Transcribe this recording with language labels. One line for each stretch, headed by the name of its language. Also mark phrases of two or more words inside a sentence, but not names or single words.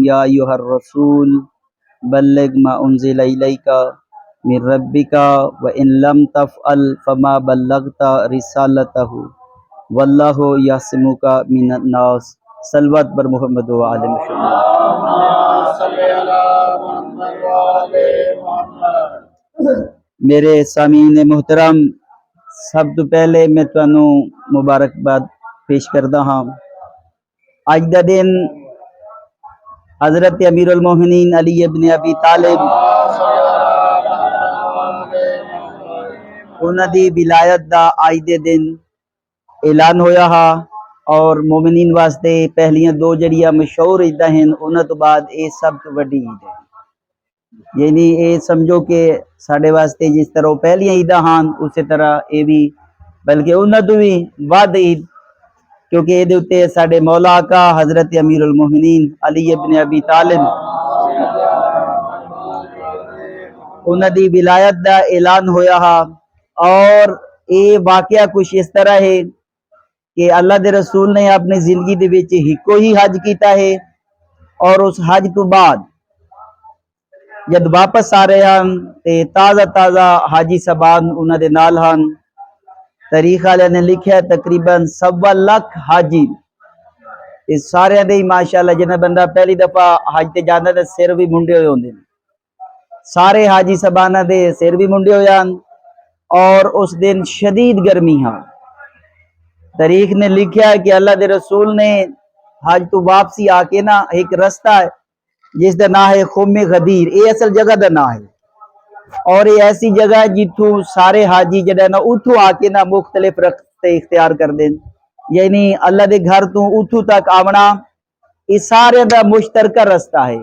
Arabic: یا ایھا الرسول بلغ ما انزل الیک من ربک وان لم تفعل فما بلغت رسالتہ واللہ یعصمک من الناس۔
Persian: صلوات بر محمد و آل محمد۔
Punjabi: میرے سامعین محترم، سب تو پہلے میں تانوں مبارکباد پیش کردا ہاں۔ اج دا دن حضرت امیر المومنین علی ابن ابی طالب انہاں دی ولایت دا اج دے دن اعلان ہویا ہا، اور مومنین واسطے پہلیاں دو جڑیاں مشہور عیداں ہیں، انہاں تو بعد اے سب تو وڈی عید ہے۔ یعنی اے سمجھو کہ ساڈے واسطے جس طرح پہلیاں عیداں ہاں اسی طرح اے بھی، بلکہ انہاں تو بھی ود عید، کیونکہ اے دے اوتے ساڈے مولا آقا حضرت امیر المومنین علی ابن ابی طالب انہاں دی ولایت دا اعلان ہویا ہا۔ اور اے واقعہ کچھ اس طرح ہے کہ اللہ دے رسول نے اپنی زندگی دے وچ ہکو ہی حج کیتا ہے، اور اس حج تو بعد جد واپس آ رہے ہیں تے تازہ تازہ حاجی صاحبان انہاں دے نال ہن۔ تاریخ والے نے لکھیا ہے تقریباً 1.25 لاکھ حاجی، اس سارے دے ماشاءاللہ جنہ بندہ پہلی دفعہ حج تے جاندا تے سر بھی منڈے ہوئے ہوندے، سارے حاجی صاحبانہ دے سر بھی منڈے ہوئے ہیں، اور اس دن شدید گرمی ہاں۔ تاریخ نے لکھیا ہے کہ اللہ دے رسول نے حج تو واپسی آ کے نا ایک رستہ ہے جس دا نام ہے خم غدیر، اے اصل جگہ دا نام ہے، اور یہ ایسی جگہ ہے جتوں سارے حاجی جڑا نا اتھوں آ کے نا مختلف رستے اختیار کر دیں، یعنی اللہ دے گھر تو اتھوں تک آونا یہ سارے دا مشترکہ رستہ ہے۔